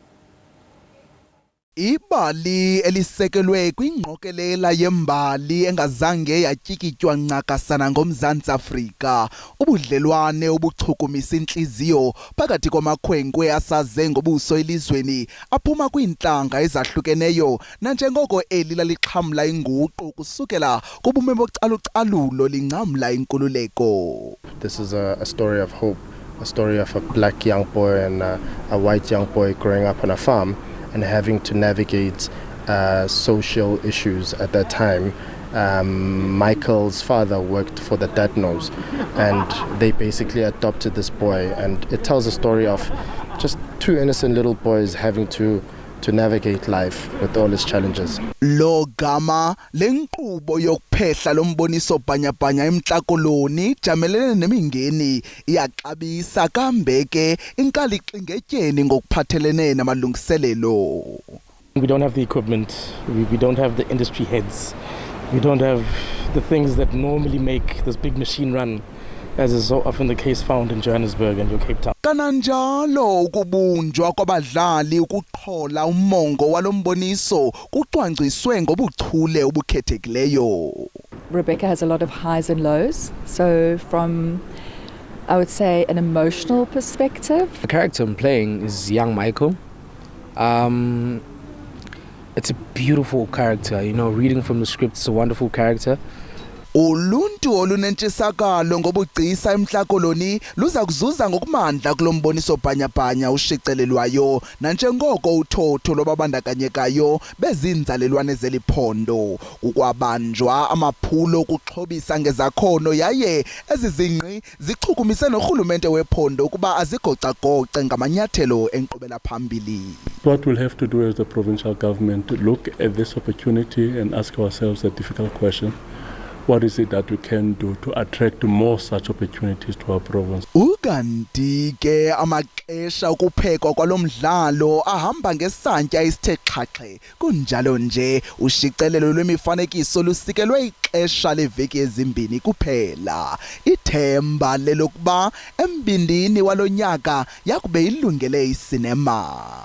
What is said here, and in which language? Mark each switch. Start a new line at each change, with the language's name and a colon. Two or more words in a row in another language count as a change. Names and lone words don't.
Xhosa: Ibali elisekelwe kwingqokelela yembali engazange yatyikitywa ncakasana ngoMzantsi Afrika, ubudlelwane obuchukumisa inhliziyo phakathi kwamakhwenkwe asaze ngobuso elizweni aphuma kwiintlanga ezahlukeneyo nanjengoko eli lalixhamla inguqu kusukela kubume bocalucalulo lincamla inkululeko.
English: This is a story of hope, a story of a black young boy and a white young boy growing up on a farm and having to navigate social issues at that time. Michael's father worked for the Datnos and they basically adopted this boy, and it tells a story of just two innocent little boys having to navigate life with all its challenges.
Xhosa: Lo gama lenkqubo yokuphehla lomboniso bhanyabhanya eMntla Koloni jamelene nemingeni iyaxabisa kambe ke inkalixingetyeni ngokuphathelene namalungiselelo.
English: We don't have the equipment, we don't have the industry heads We don't have the things that normally make this big machine run, as is so often the case found in Johannesburg and Cape Town.
Xhosa: Kananjalo ukubunjwa kwabadlali ukuqhola umongo walomboniso kucwangciswe ngobuchule obukhethekileyo.
English: Rebecca has a lot of highs and lows. So from, I would say, an emotional perspective. The character I'm playing is young Michael. It's a beautiful character, you know, reading from the script, it's a wonderful character.
Xhosa: Uluntu olunentshisakalo ngobugcisa emhlakoloni luza kuzuza ngokumandla kulomboniso bhanyabhanya ushicelelwayo nanjengoko uthotho lobabandakanyekayo bezinzalelwane zeliphondo ukwabanjwa amaphulo okuxhobisa ngezakhono yaye ezizingqi zichukumise norhulumente wephondo ukuba azigocagoce ngamanyathelo enkqubela phambili.
English: What we'll have to do as the provincial government to look at this opportunity and ask ourselves a difficult question. What is it that we can do to attract more such opportunities to our province?
Xhosa: Ukanti ke amaxesha okuphekwa kwalomdlalo ahamba ngesantya isithe xhaxhe kunjalo nje ushicelelo lwemifanekiso lusikelwe ixesha leveki ezimbini kuphela ithemba lelokuba embindini walonyaka yakube ilungele isinema.